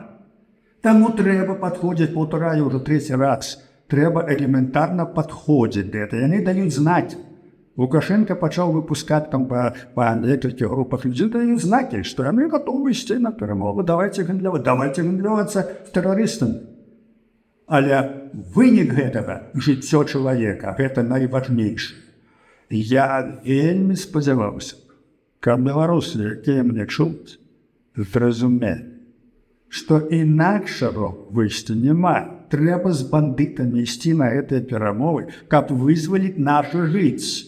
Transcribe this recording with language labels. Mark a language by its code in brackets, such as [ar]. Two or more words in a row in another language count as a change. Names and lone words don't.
[uk] Тому треба підходити, повторяю вже 3-й раз, треба елементарно підходити до цього. Вони дають знати. Лукашенко почав випускати там по декількох групах людей, дають знаки, що вони готові йти на перемогу. Давайте гандлюватися з терористами. [be] Але вынік гэтага жыццё чалавека гэта найважнейшае. Я вельмі спадзяваўся, каб беларусы, якія мне чуюць, зразумелі, што інакшага выйсця няма. Трэба з бандытамі ісці на гэтыя перамовы, каб вызваліць нашу жыць.